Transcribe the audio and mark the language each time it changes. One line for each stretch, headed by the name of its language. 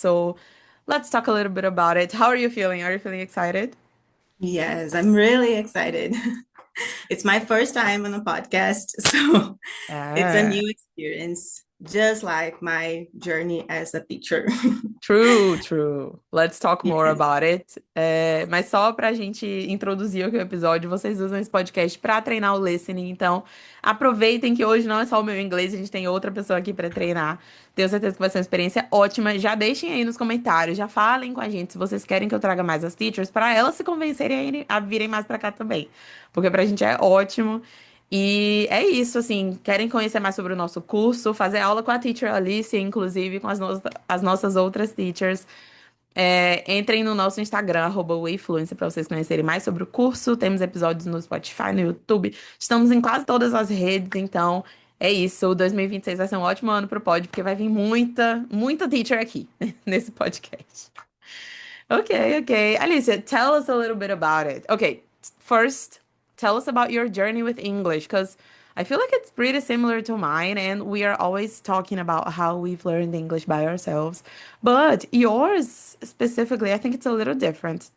English: So let's talk a little bit about it. How are you feeling? Are you feeling excited? Yes, I'm really excited. It's my first time on a podcast, so it's a Ah. new experience, just like my journey as a teacher. True, true. Let's talk more Yes, about it.
Portuguese: Mas só pra gente introduzir aqui o episódio, vocês usam esse podcast pra treinar o listening, então aproveitem que hoje não é só o meu inglês, a gente tem outra pessoa aqui pra treinar. Tenho certeza que vai ser uma experiência ótima. Já deixem aí nos comentários, já falem com a gente se vocês querem que eu traga mais as teachers pra elas se convencerem a virem mais pra cá também, porque pra gente é ótimo. E é isso, assim, querem conhecer mais sobre o nosso curso, fazer aula com a teacher Alice, inclusive com as nossas outras teachers. Entrem no nosso Instagram, @wayfluência, para vocês conhecerem mais sobre o curso. Temos episódios no Spotify, no YouTube. Estamos em quase todas as redes, então é isso. O 2026 vai ser um ótimo ano pro pod, porque vai vir muita, muita teacher aqui nesse podcast.
English: Okay, okay. Alicia, tell us a little bit about it. Okay, first, tell us about your journey with English, because I feel like it's pretty similar to mine, and we are always talking about how we've learned English by ourselves. But yours specifically, I think it's a little different.